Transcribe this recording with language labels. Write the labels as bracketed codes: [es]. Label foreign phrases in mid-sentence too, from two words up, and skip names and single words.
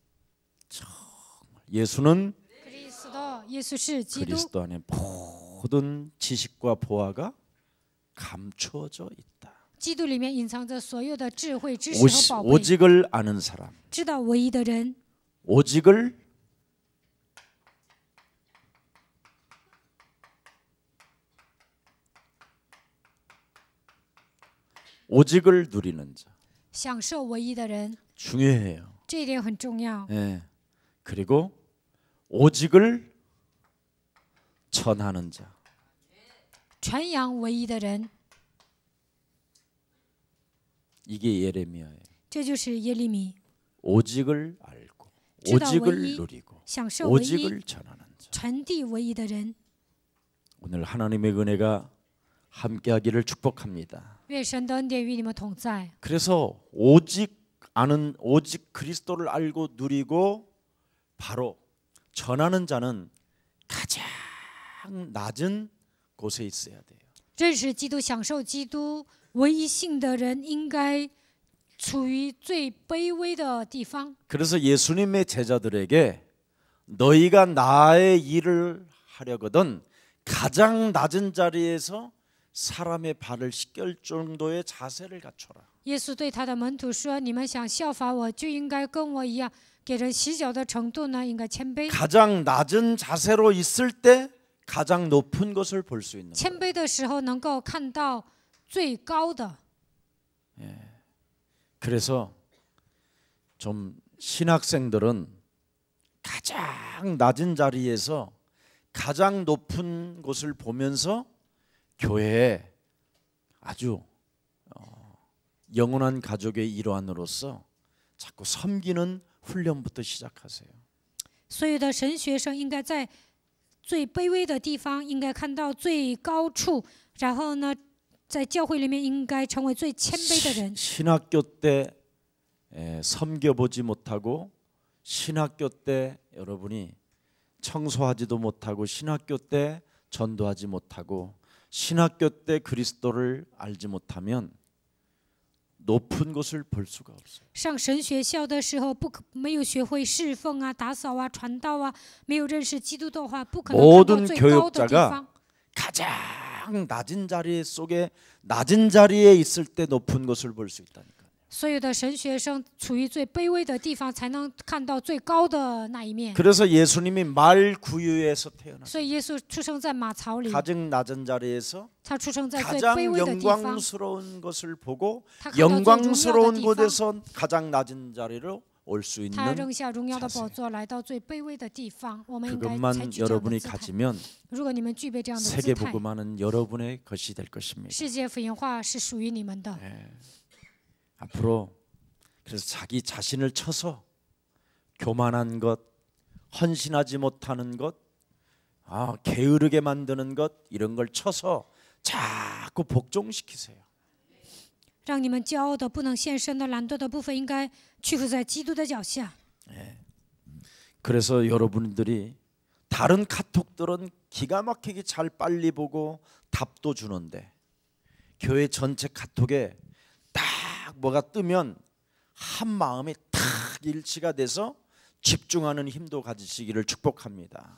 [ko] 예수는 [zh] 耶稣是基督， [ko] 그리스도 안에 모든 지식과 보화가 감추어져 있다. [zh] 基督里面隐藏着所有的智慧、知识和宝贝。 [ko] 오직을 아는 사람. [zh] 知道唯一的人， [ko] 오직을 누리는 자. [zh] 享受唯一的人， [ko] 중요해요. [zh] 这一点很重要。 [ko] 예. 그리고 오직을 전하는 자. [zh] 传扬唯一的人， [ko] 이게 예레미야예요. [zh] 这就是耶利米。 [ko] 오직을 알고 [zh] 知道唯 [ko] 오직을 [zh] 一， [ko] 누리고 [zh] 享受唯一， [ko] 오직을 전하는 자. [zh] 传递唯一的人。 [ko] 오늘 하나님의 은혜가 함께하기를 축복합니다. [zh] 愿神的恩典与你们同在。 [ko] 그래서 오직 그리스도를 알고 누리고 바로 전하는 자는 가장 낮은 곳에 있어야 돼요. [zh] 认识基督、享受基督唯一性的人，应该处于最卑微的地方。 [ko] 그래서 예수님의 제자들에게 너희가 나의 일을 하려거든 가장 낮은 자리에서 사람의 발을 씻길 정도의 자세를 갖춰라. [zh] 耶稣对他的门徒说：“你们想效法我，就应该跟我一样，给人洗脚的程度呢，应该谦卑。 [ko] 가장 낮은 자세로 있을 때 가장 높은 것을 볼 수 있는 [zh] 谦 [ko] 거예요. [zh] 卑的时候，能够看到最高的。 [ko] 그래서 좀 신학생들은 가장 낮은 자리에서 가장 높은 곳을 보면서 교회에 아주 영원한 가족의 일환으로서 자꾸 섬기는 훈련부터 시작하세요. [zh] 所有的神学生应该在最卑微的地方，应该看到最高处，然后呢，在教会里面应该成为最谦卑的人。 [ko] 신학교 때 섬겨보지 못하고 신학교 때 여러분이 청소하지도 못하고 신학교 때 전도하지 못하고 신학교 때 그리스도를 알지 못하면 높은 곳을 볼 수가 없어요. [zh] 上神学校的时候，没有学会侍奉啊、打扫啊、传道啊，没有认识基督的话，不可能看到 [ko] 모든 [zh] 最高的地 [ko] 교육자가 [zh] 方。 [ko] 가장 낮은 자리 속에 낮은 자리에 있을 때 높은 것을 볼 수 있다니까. [zh] 所有的神学生处于最卑微的地方，才能看到最高的那一面。 [ko] 그래서 예수님이 말 구유에서 태어났어요. [zh] 所以耶稣出生在马槽里， [ko] 가장 낮은 자리에서 [zh] 他出生在最 [ko] 가장 [zh] 卑微的地方， [ko] 영광스러운 것을 보고 [zh] 他看到最荣耀的 [ko] 영광스러운 [zh] 地方， [ko] 곳에서 가장 낮은 자리로 올 수 [zh] 他 [ko] 있는 [zh] 扔下荣耀的 [ko] 자세 [zh] 宝座，来到最卑微的地方。我们应该采 [ko] 그것만 [zh] 取这样的 [ko] 여러분이 [zh] 姿态。 [ko] 가지면 [zh] 如果你们具备这样的姿态， [ko] 세계복음화는 여러분의 것이 될 것입니다. [zh] 世界福音化是属于你们的。 [ko] 앞으로 그래서 자기 자신을 쳐서 교만한 것, 헌신하지 못하는 것, 게으르게 만드는 것 이런 걸 쳐서 자꾸 복종시키세요. [zh] 让你们骄傲的、不能献身的、懒惰的部分，应该屈服在基督的脚下。 [ko] 그래서 여러분들이 다른 카톡들은 기가 막히게 잘 빨리 보고 답도 주는데 교회 전체 카톡에 딱 뭐가 뜨면 한 마음이 탁 일치가 돼서 집중하는 힘도 가지시기를 축복합니다.